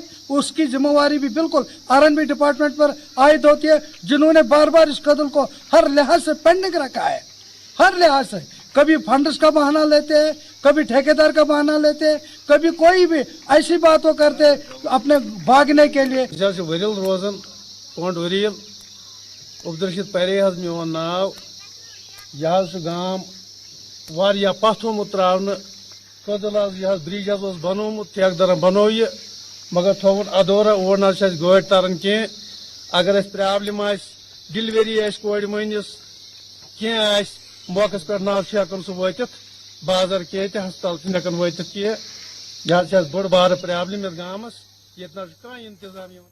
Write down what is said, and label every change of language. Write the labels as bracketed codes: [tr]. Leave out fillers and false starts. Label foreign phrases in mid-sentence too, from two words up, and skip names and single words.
[ur] اس کی ذمہ داری بھی بالکل RNB ڈپارٹمنٹ پر عائد ہوتی ہے، جنہوں نے بار بار اس قدل کو ہر لحاظ سے پینڈنگ رکھا ہے. ہر لحاظ سے کبھی فنڈز کا بہانہ لیتے ہیں، کبھی ٹھیکیدار کا بہانہ لیتے ہیں، کبھی کوئی بھی ایسی باتوں کرتے اپنے بھاگنے کے لیے. ورل روزان پونڈ وریل [ks] عبدالرشید پرے حظ میون ناو یہ گام واریاہ پتھ آمت تراونہ کدل حظ یہ برج حظ بنومت ٹھیکدرن بنو یہ مگر تھوٚوُن ادورا اور نہ چھِ گٲڑۍ تران کینٛہہ اگر اَسہِ پرٛابلِم آسہِ ڈِلؤری آسہِ کورِ مٲنِس کینٛہہ آسہِ موقعس پٮ۪ٹھ نہ حظ چھِ ہٮ۪کان سُہ وٲتِتھ بازر کینٛہہ تہِ ہسپتال چھِنہٕ ہٮ۪کان وٲتِتھ کینٛہہ یہِ حظ چھِ اَسہِ بٔڑ بارٕ پرٛابلِم یَتھ گامس ییٚتہِ نہ حظ چھُ کانٛہہ اِنتظام یِوان